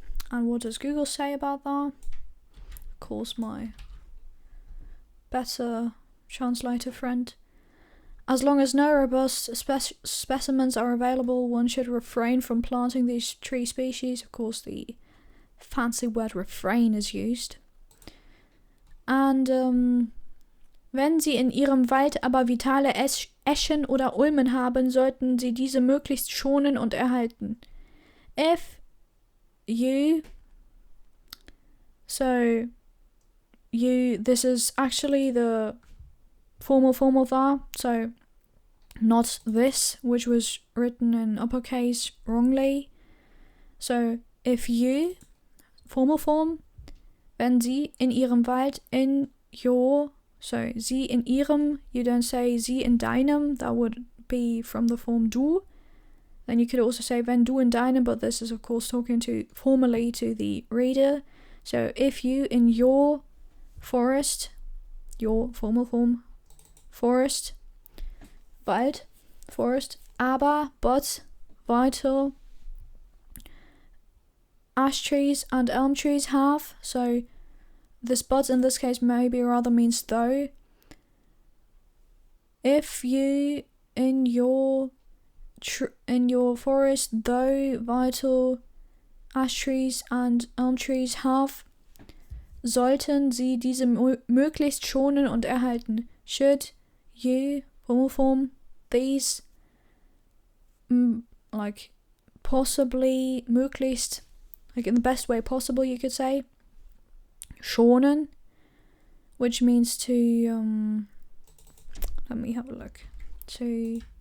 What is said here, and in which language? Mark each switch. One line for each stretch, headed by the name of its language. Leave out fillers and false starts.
English: And what does Google say about that? Of course, my better translator friend. As long as no robust specimens are available, one should refrain from planting these tree species. Of course, the fancy word refrain is used.
German: And wenn Sie in Ihrem Wald aber vitale Eschen oder Ulmen haben, sollten Sie diese möglichst schonen und erhalten.
English: If you, so you, this is actually the formal form of that, so not this, which was written in uppercase wrongly. So if you, formal form, wenn Sie in Ihrem Wald, in your, so Sie in Ihrem, you don't say Sie in deinem, that would be from the form du. Then you could also say wenn du in deinem, but this is of course talking to formally to the reader. So if you in your forest, your formal form, forest, Wald, forest, aber, but, weiter, ash trees and elm trees have, so this but in this case maybe rather means though. If you in your forest, though vital ash trees and elm trees have, sollten Sie diese möglichst schonen und erhalten. Should you, formal form, these, like, possibly, möglichst, like in the best way possible, you could say, schonen, which means to, let me have a look, to